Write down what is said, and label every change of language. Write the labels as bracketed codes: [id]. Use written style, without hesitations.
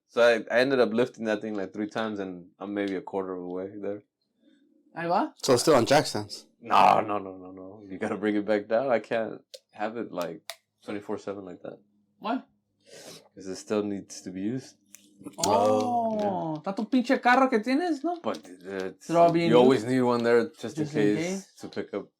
[en] So I ended up lifting that thing like 3 times, and I'm maybe a quarter of the way there. So it's still on jack stands? No. You gotta bring it back down. I can't have it like 24/7 like that. Why? Because it still needs to be used. [es] Oh, tanto pinche carro que tienes, ¿no? [en] But you always need one there just in case to pick up.